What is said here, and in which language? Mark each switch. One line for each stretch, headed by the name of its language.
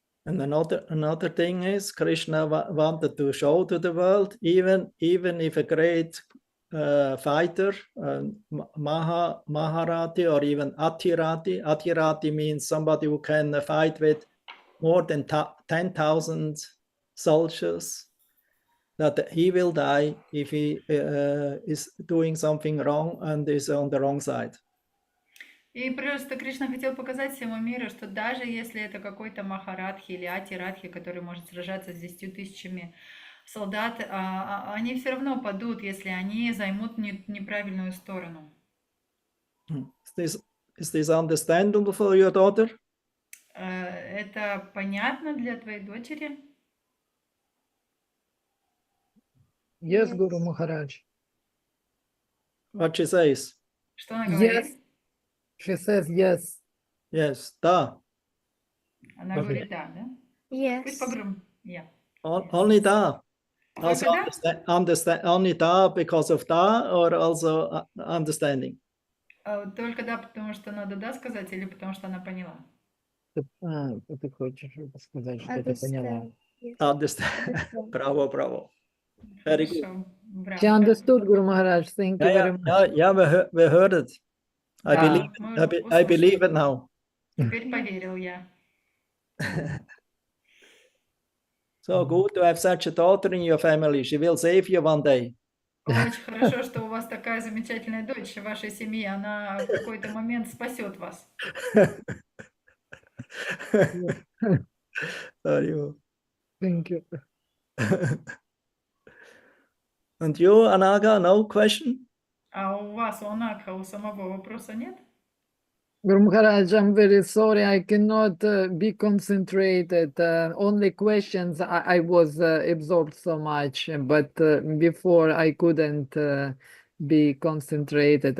English: And another thing is, Krishna wanted to show to the world, even if a great fighter, Maharati or even Atirati means somebody who can fight with more than 10,000 soldiers, that he will die if he is doing something wrong and is on the wrong side.
Russian: И просто Кришна хотел показать всему миру, что даже если это какой-то Махарадхи или Атирадхи, который может сражаться с 10 000 солдат, они все равно падут, если они займут неправильную сторону.
English: Is this understandable for your daughter?
Russian: Это понятно для твоей дочери?
English: Yes, Guru Maharaj. What she says?
Russian: Что она говорит?
English: Yes. She says yes. Yes,
Russian: da. Она говорит да, да? Пусть
English: Yes.
Russian: погромче.
English: Yeah. Only da. Also
Russian: Только
English: understand only da because of da, or also understanding.
Russian: Только да, потому что надо да сказать, или потому что она поняла? Ты хочешь сказать, что ты поняла?
English: Understand. Bravo. Very good.
Russian: Хорошо. Браво.
English: She understood, Guru Maharaj. Thank you very much. Yeah, we heard it. I believe it now.
Russian: Теперь поверил я.
English: So good to have such a daughter in your family. She will save you one day.
Russian: Очень хорошо, что у вас такая замечательная дочь в вашей семье. Она в какой-то момент спасет вас.
English: Thank you. And you, Anaga, no question?
Russian: А у вас, у Анакха, у самого вопроса нет?
English: Guru Maharaj, I'm very sorry. I cannot be concentrated. Only questions. I was absorbed so much, but before I couldn't be concentrated.